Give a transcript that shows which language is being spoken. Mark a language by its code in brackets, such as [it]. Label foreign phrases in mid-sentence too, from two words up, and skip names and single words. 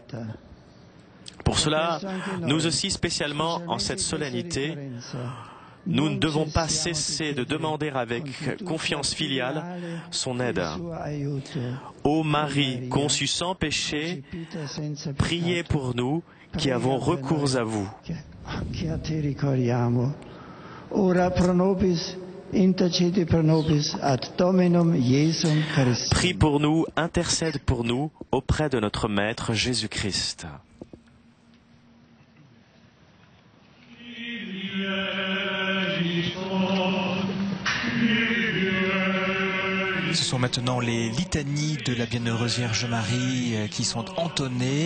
[fr] Pour cela, nous aussi spécialement en cette solennité, nous ne devons pas cesser de demander avec confiance filiale son aide. Ô Marie, conçue sans péché, priez pour nous qui avons recours à vous. [la] Ora pro nobis intercede pro nobis ad Dominum Jesum Christum. [fr] Prie pour nous, intercède pour nous auprès de notre Maître Jésus-Christ. Ce sont maintenant les litanies de la Bienheureuse Vierge Marie qui sont entonnées.